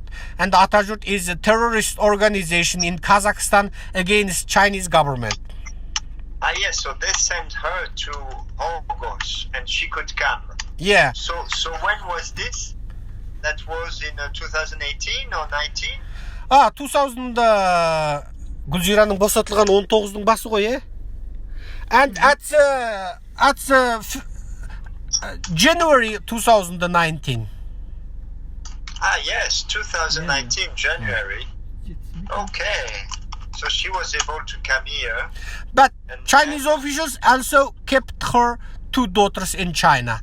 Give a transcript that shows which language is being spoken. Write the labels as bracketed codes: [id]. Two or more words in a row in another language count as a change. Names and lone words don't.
[en] And ATAJURT is a terrorist organization in Kazakhstan against Chinese government. Yes, so they sent her to Horgus and she could come. Yeah. So when was this? That was in 2018 or 19? [kk] 2000 Gulziraның босатылған 19-ның басы ғой, eh? [en] And at January 2019. Yes, 2019 January. Okay. So she was able to come here. But Chinese officials also kept her 2 daughters in China.